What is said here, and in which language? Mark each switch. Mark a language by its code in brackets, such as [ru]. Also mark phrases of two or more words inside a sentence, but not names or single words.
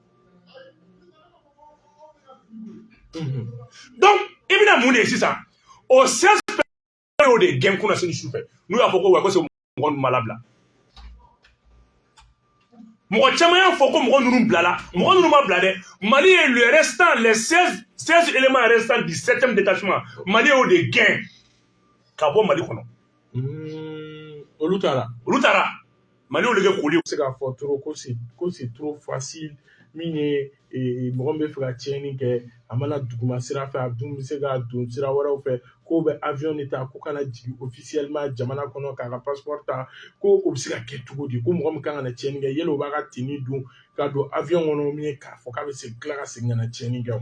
[bm] Donc i bɛna mun de ye sisan o 16 personnes y'o de gɛn kunna sini sufɛ n'u y'a fɔ ko wa ko c'est mɔgɔ ninnu ma labila. Mɔgɔ caman y'a fɔ ko mɔgɔ ninnu bilala mɔgɔ ninnu ma bila dɛ. Mali ye [fr] le restant les 16 éléments restants du 7e détachement [bm] Mali y'o de gɛn ka bɔ Mali kɔnɔ. Olu taara Mali y'o de kɛ koli. Se k'a fɔ trop ko [fr] c'est trop facile [bm] min ye mɔgɔ min bɛ fɛ ka tiɲɛni kɛ a mana duguma sira fɛ a dun bɛ se ka don sira wɛrɛw fɛ ko bɛ avion de ta ko kana jigin officiellement jamana kɔnɔ k'a ka passeport ta ko o bɛ se ka kɛ cogo di ko mɔgɔ min kan ka na tiɲɛni kɛ yala o b'a ka tenue dun ka don avion kɔnɔ min ye k'a fɔ k'a bɛ tila ka segin ka na tiɲɛni kɛ wa.